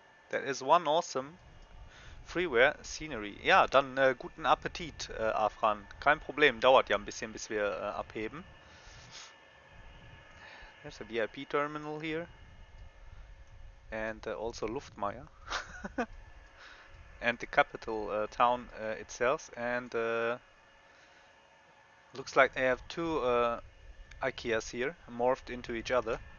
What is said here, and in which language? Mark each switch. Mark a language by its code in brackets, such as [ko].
[en] That is one awesome Freeware Scenery. [de] Ja, dann guten Appetit, Afran. Kein Problem, dauert ja ein bisschen, bis wir abheben. [en] There's a VIP terminal here. And also Luftmeier. And the capital town itself. And looks like they have two IKEAs here, morphed into each other.